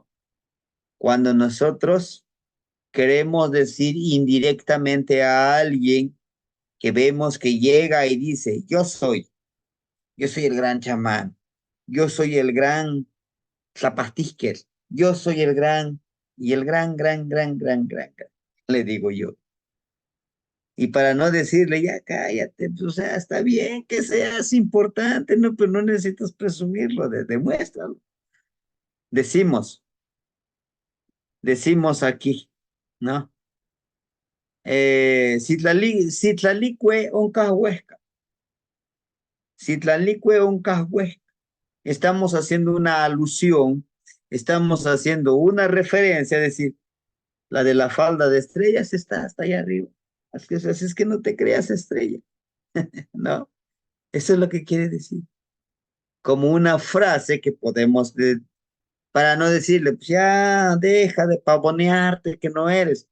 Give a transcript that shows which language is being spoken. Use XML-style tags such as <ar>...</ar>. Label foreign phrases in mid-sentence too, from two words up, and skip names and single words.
<es>Cuando nosotros queremos decir indirectamente a alguien que vemos que llega y dice, yo soy el gran chamán, yo soy el gran zapatisquer, yo soy el gran, y el gran, le digo yo. Y para no decirle, ya cállate, pues, o sea, está bien que seas importante, no, pero no necesitas presumirlo, demuéstralo. Decimos, decimos aquí, ¿no?</es> <nah>Citlalicue oncahuesca, Citlalicue oncahuesca.</nah> <es>Estamos haciendo una alusión, estamos haciendo una referencia, es decir, la de la falda de estrellas está hasta allá arriba. Así es que no te creas estrella, ¿no? Eso es lo que quiere decir. Como una frase que podemos, para no decirle, pues ya, deja de pavonearte que no eres.</es>